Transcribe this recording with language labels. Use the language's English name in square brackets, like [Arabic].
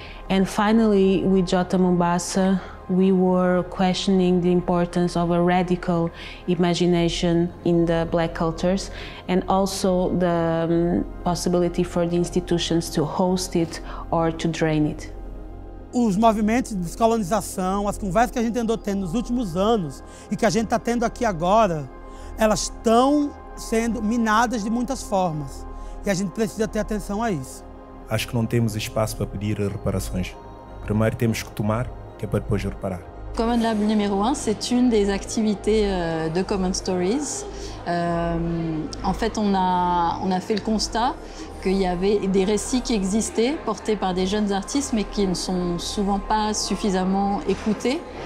[English] And finally, with Jota Mombasa, we were questioning the importance of a radical imagination in the black cultures and also the possibility for the institutions to host it or to drain it. [Portuguese] Os movimentos de descolonização, as conversas que a gente andou tendo nos últimos anos e que a gente está tendo aqui agora, elas estão sendo minadas de muitas formas e a gente precisa ter atenção a isso. Acho que não temos espaço para pedir reparações. Primeiro temos que tomar, que é para depois reparar. [French] Common Lab numéro 1, c'est une des activités de Common Stories. En fait, on a fait le constat qu'il y avait des récits qui existaient, portés par des jeunes artistes, mais qui ne sont souvent pas suffisamment écoutés.